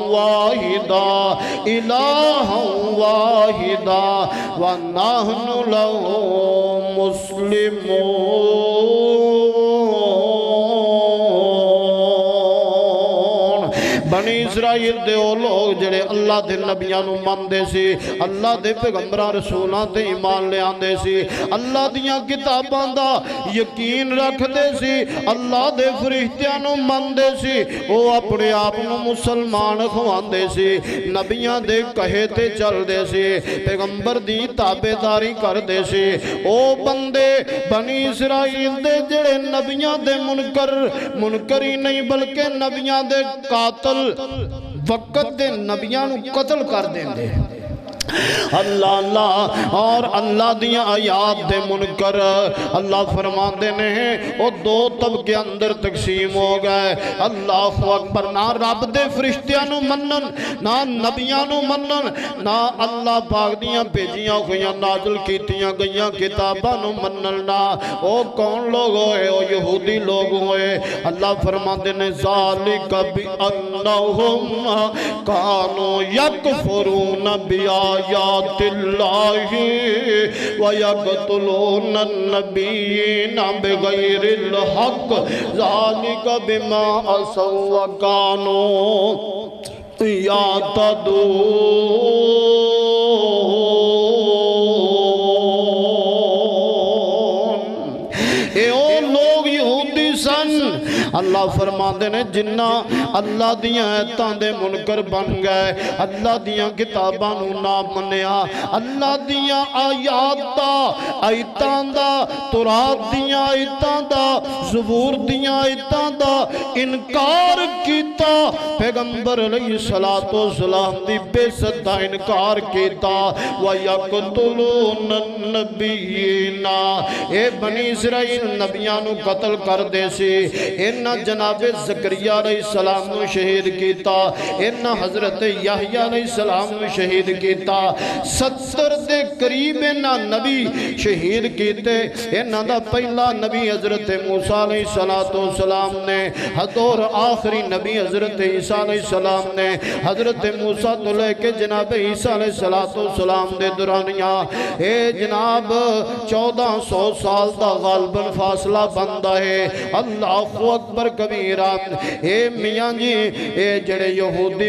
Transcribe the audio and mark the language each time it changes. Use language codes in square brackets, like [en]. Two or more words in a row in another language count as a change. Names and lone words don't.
[ar] وَاحِدًا وَنَحْنُ لَهُ مُسْلِمُونَ [pa] بنی اسرائیل دے او لوگ جڑے اللہ دے نبیاں نو ماندے سی اللہ دے پیغمبراں رسولاں تے ایمان لے آندے سی اللہ دیاں کتاباں دا یقین رکھ دے سی اللہ دے فرشتیاں نو ماندے سی او اپنے آپ نو مسلمان خواندے سی نبیاں دے کہے تے چل دے سی پیغمبر دی تابعداری کر دے سی او بندے بنی اسرائیل دے جڑے نبیاں دے منکر ہی نہیں بلکہ نبیاں دے قاتل وقت دے نبیاں نو قتل کر دیں دے اللہ اللہ اور اللہ دیاں آیات دے منکر اللہ فرماندے نے وہ دو طبقے اندر تقسیم ہو گئے اللہ اکبر نہ رب دے فرشتیاں نو منن نہ نبیاں نو منن نہ اللہ پاک دیاں بھیجیاں ہویاں نازل کیتیاں گئیاں کتاباں نو منن نہ او کون لوگ ہوئے او یہودی لوگ ہوئے اللہ فرماندے نے [ar] ذالک بِأَنَّهُمْ كَانُوا يَكْفُرُونَ بِآيَاتِ اللَّهِ وَيَقْتُلُونَ النَّبِيِّينَ بِغَيْرِ الْحَقِّ ذَلِكَ بِمَا عَصَوْا وَكَانُوا [pa] يَعْتَدُونَ اے او لوگ یہودی سن اللہ فرماندے نے جنہ اللہ دیاں ایتاں دے منکر بن گئے اللہ دیاں کتاباں نو نہ منیا اللہ دیاں آیات دا آیتاں دا تورات دیاں آیتاں دا زبور دیاں آیتاں دا انکار کیتا پیغمبر علیہ السلام دی بے ست دا انکار کیتا [ar] وَيَقْتُلُونَ النَّبِيِّينَ [pa] اے بنی اسرائیل نبیاں نو قتل کر دے سی انہاں جناب زکریا علیہ السلام نو شہید کیتا انہاں حضرت یحییٰ علیہ السلام نو شہید کیتا 70 دے قریب انہاں نبی شہید کیتے انہاں دا پہلا نبی حضرت موسیٰ علیہ السلام نے اور آخری نبی حضرت عیسیٰ علیہ السلام نے حضرت موسیٰ تو لے کے جناب عیسیٰ علیہ السلام دے دورانیاں اے جناب 1400 سال دا غالباً فاصلہ بندہ ہے اللہ اکبر کبیرہ اے میاں جی اے جڑے یہودی